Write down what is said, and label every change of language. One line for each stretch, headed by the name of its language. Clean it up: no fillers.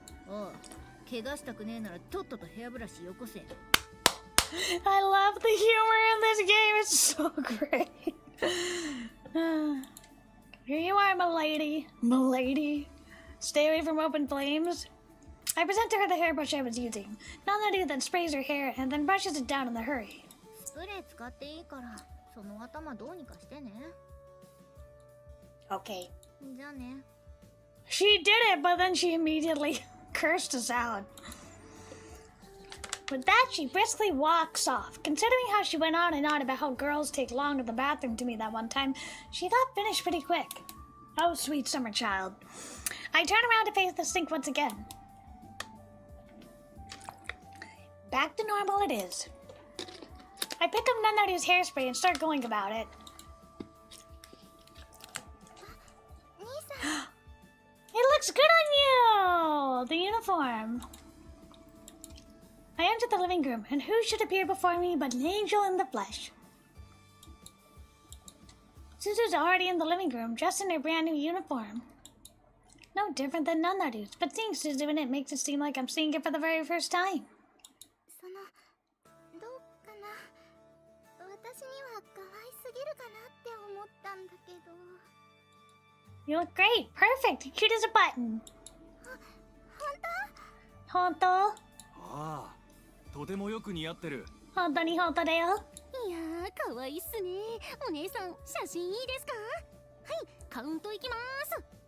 Japanese: おう、怪我したくねえならとっととヘアブラシよこせ。
English: I love the humor in this game, it's so great. Here you are, milady. Milady. Stay away from open flames. I present to her the hairbrush I was using. Nanaru then sprays her hair and then brushes it down in a hurry.
Japanese: スプレー使っていいから、その頭どうにかしてね。
English: Okay.
Japanese: じゃあね。
English: She did it, but then she immediately cursed us out. With that, she briskly walks off. Considering how she went on and on about how girls take long to the bathroom to me that one time, she got finished pretty quick. Oh, sweet summer child. I turn around to face the sink once again. Back to normal it is. I pick up Nanaru's hairspray and start going about it. It looks good on you! The uniform. I enter the living room, and who should appear before me but an angel in the flesh? Suzu's already in the living room, dressed in her brand new uniform. No different than Nanaru's, but seeing Suzu in it makes it seem like I'm seeing it for the very first time.
Japanese: その、どうかな。私には可愛すぎるかなって思ったんだけど。
English: You look great, perfect, cute as a button.
Japanese: 本当？本当？ああ、とてもよく似合ってる。本当に本当だよ。いやー、可愛いっすね。お姉さん、写真いいですか？はい、カウントいきます。